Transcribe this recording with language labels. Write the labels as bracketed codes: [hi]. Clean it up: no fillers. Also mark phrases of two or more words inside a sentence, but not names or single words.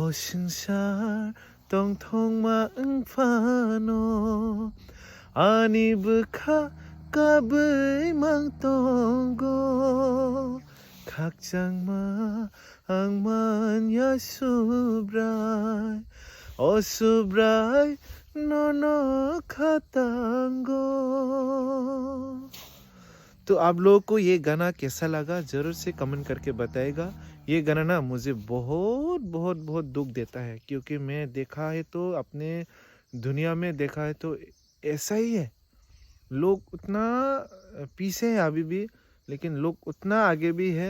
[trp] sangsar tong thong ma ang phano ani bekha kabay mang tonggo kakjang ma ang man ya subray o subray nono khatango। [hi] तो आप लोगों को ये गाना कैसा लगा ज़रूर से कमेंट करके बताएगा। ये गाना ना मुझे बहुत बहुत बहुत दुख देता है, क्योंकि मैं देखा है तो अपने दुनिया में देखा है तो ऐसा ही है। लोग उतना पीछे है अभी भी, लेकिन लोग उतना आगे भी है।